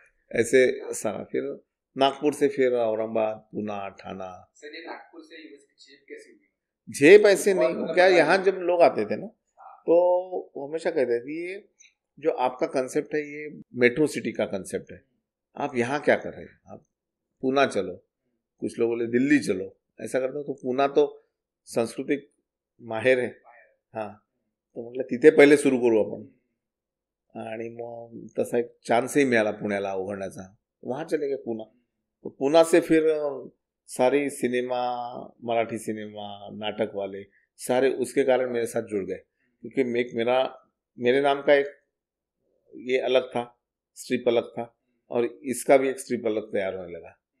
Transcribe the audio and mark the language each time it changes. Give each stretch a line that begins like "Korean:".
Hindi: ऐसे सारा फिर नागपुर से फिर औरंगाबाद, पुणे, ठाना। सर ये नागपुर से झेप कैसे हुई? झेप ऐसे नहीं, क्या यहाँ जब लोग आते थे ना तो वो हमेशा कहते थे ये जो आपका कंसेप्ट है ये मेट्रो सिटी का कंसेप्ट है, आप यहाँ क्या कर रहे हैं, आप पुणे चलो। कुछ लोग बोले दिल्ली चलो, ऐसा करते हो।
Marathi: तो पुणे तो सांस्कृतिक माहेर आहे, हां, तो म्हटलं तिथे पहिले सुरू करू आपण। आणि मग तसा एक चान्सही मिळाला पुण्याला उघडण्याचा,
Hindi: वहाँ चले गए पुणे। तो पुणे से फिर सारी सिनेमा, मराठी सिनेमा, नाटक वाले सारे उसके कारण मेरे साथ जुड़ गए क्योंकि एक मेरे नाम का एक ये अलग था, स्ट्रिप अलग था, और इसका भी एक स्ट्रिप अलग तैयार होने लगा।